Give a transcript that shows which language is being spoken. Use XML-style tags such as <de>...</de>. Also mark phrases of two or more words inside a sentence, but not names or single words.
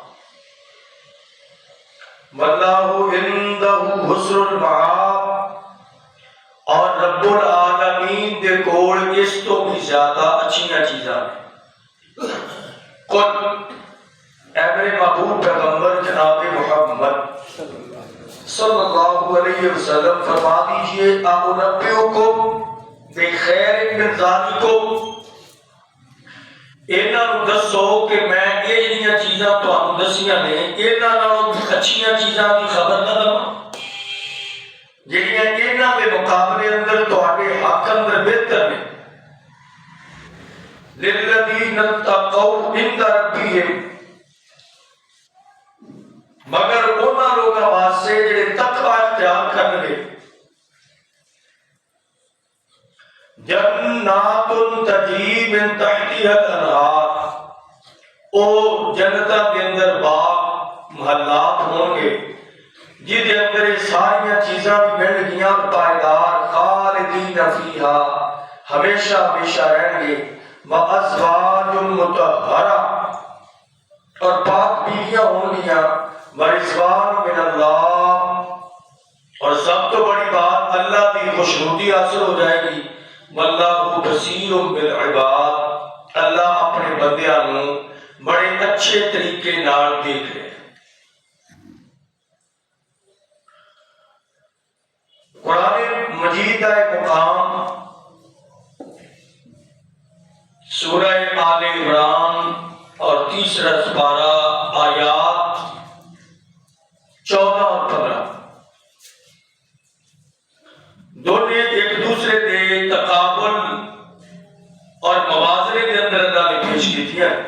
<ar>واللہ عندہ حسن المآب</ar> <pa>اور رب العالمین دے کول اس تو بھی زیادہ اچھیاں چیزاں ہیں۔</pa> <ur>قل اے میرے محبوب پیغمبر جناب محمد</ur> <ar>صلی اللہ علیہ وسلم</ar> <ur>فرما دیجئے</ur> <ar>اَأُنَبِّئُكُم بِخَيْرٍ مِّن ذَلِكُم،</ar> <pa>انہاں نوں دسو کہ میں یہ جڑیاں چیزاں تانوں دسیاں نے انہاں نالوں اچھیاں چیزاں دی خبر نہ دواں جڑیاں انہاں دے مقابلے اندر تہاڈے حق اندر بہتر نے۔</pa> <ar>لِلَّذِينَ اتَّقَوْا عِندَ رَبِّهِمْ،</ar> <pa>مگر انہاں لوگاں واسطے جڑے تقوی اختیار کرن گے،</pa> <ar>جنات تجری من تحتها الانہار، او</ar> <ur>جنتاں کے اندر باغ محلات ہوں گے جن کے اندر یہ ساری چیزاں بھی مل گیاں پائیدار،</ur> <ar>خالدین فیہا</ar> <ur>ہمیشہ ہمیشہ رہیں گے،</ur> <ar>وازواج مطہرہ</ar> <ur>اور پاک بیویاں ہوں گیاں،</ur> <ar>ورضوان من اللہ</ar> <ur>اور سب تو بڑی بات اللہ کی خوشنودی حاصل ہو جائے گی،</ur> <ar>واللہ بصیر بالعباد</ar> <ur>اللہ اپنے بندیاں نوں بڑے اچھے طریقے نال دیکھ رہے ہیں۔ قرآن مجید کا ایک مقام سورہ آل عمران اور تیسرا سپارہ آیات 14 اور 15 دونوں ایک دوسرے دے تقابل اور موازنے کے اندر اللہ نے پیش کی تھی۔</ur>